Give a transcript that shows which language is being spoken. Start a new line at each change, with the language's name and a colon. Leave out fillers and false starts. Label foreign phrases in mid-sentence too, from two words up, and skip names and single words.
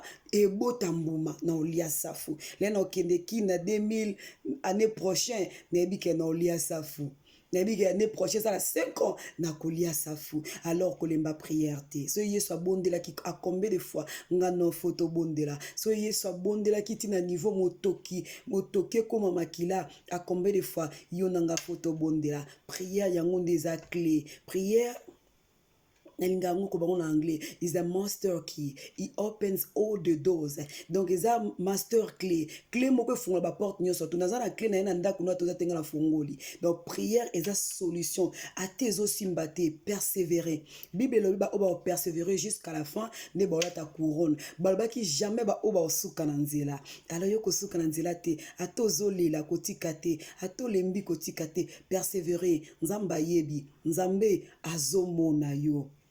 Lingala: ebota mbuma na olia safu le na okende ki na 2000
French: année prochaine
Lingala: nayebi ke na olia safu nayebi ke
French: année prochaine ça la 5 ans
Lingala: na kolia safu alors kolemba prière te so yesu abondelaki a
French: combien de fois
Lingala: nga no photo bondela so yesu abondelaki tina niveau motoki ekoma makila a
French: combien de fois
Lingala: yo nanga photo bondela prière yango nde eza clé prière nalinga yango ko bango na anglais
English: is a master key, it opens all the doors
Lingala: donc eza master clé moko efungola ba porte nyonso to naza na clé na ye na ndako no toza tenga na fungoli donc prière eza solution ate ezosimba te persévérer bible elobi ba oba persévérer
French: jusqu'à la fin
Lingala: nde baolata couronne balobaki jamais ba oba osuka na nzela alors yo kosuka na nzela te ate ozolela kotika te ate olembi kotika te persévérer nzambe ayebi nzambe azomona yo.